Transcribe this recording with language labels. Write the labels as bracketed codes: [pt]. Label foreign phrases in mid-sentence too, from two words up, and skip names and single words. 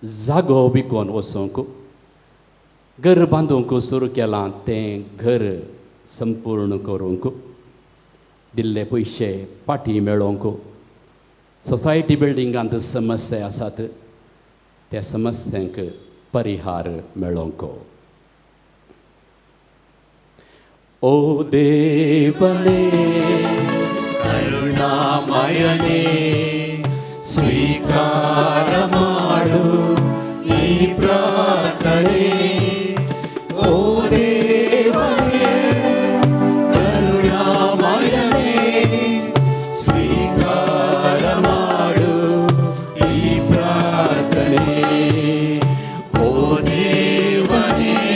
[kok] जागो विकून वचूंक घर बांदूंक सुरू केलां तें घर संपूर्ण करूंक दिल्ले पयशे फाटीं मेळोवंक सोसायटी बिल्डिंगांत समस्या आसात त्या समस्यांक परिहार मेळोवंक [kn] ಓ ದೇವನೇ करुणामयने ಸ್ವೀಕಾರ ಮಾಡು ಈ ಪ್ರಾರ್ಥನೆ ಓ ದೇವನೇ ಕರುಣಾಮಯನೇ ಸ್ವೀಕಾರ ಮಾಡು ಈ ಪ್ರಾರ್ಥನೆ ಓ ದೇವನೇ